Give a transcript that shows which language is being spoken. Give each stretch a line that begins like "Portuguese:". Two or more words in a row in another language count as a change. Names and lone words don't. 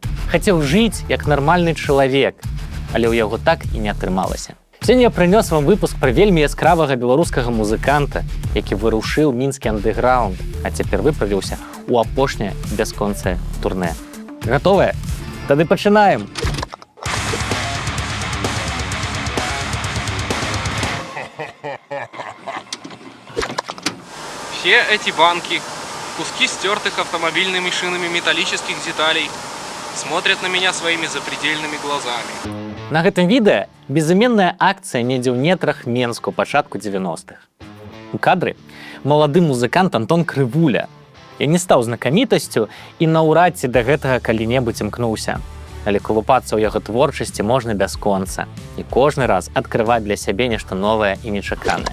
Belarusian: Хацеў жыць як нармальны чалавек, але ў яго так і не атрымалася. Сёння я прынёс вам выпуск пра вельмі яскравага беларускага музыканта, які вырушыў мінскі андэграунд, а цяпер выправіўся ў апошняе бясконцае турнэ. Гатовыя? Тады пачынаем!
Russian: Все эти банки, куски стертых автомобильными шинами металлических деталей, смотрят на меня своими запредельными глазами.
Belarusian: На гэтым відэа безыменная акцыя недзе ў нетрах Менску пачатку 90-х. У кадры малады музыкант Антон Крывуля. Я не стаў знакамітасцю і наўрад ці да гэтага калі-небудзь імкнуўся. Але калупацца ў яго творчасці можна бясконца і кожны раз адкрываць для сябе нешта новае і нечаканае.